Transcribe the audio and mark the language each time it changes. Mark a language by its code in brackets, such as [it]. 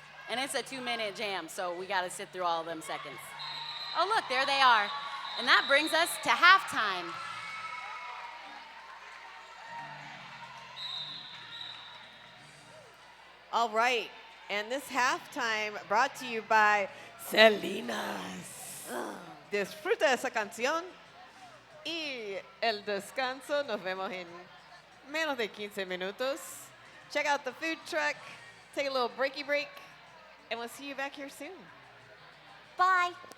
[en] And it's a 2-minute jam, so we got to sit through all of them seconds. Oh, look, there they are. And that brings us to halftime. All right, and this halftime brought to you by Salinas. [es] Disfruta esa canción y el descanso. Nos vemos en menos de 15 minutos. [en] Check out the food truck, take a little breaky break, and we'll see you back here soon. Bye.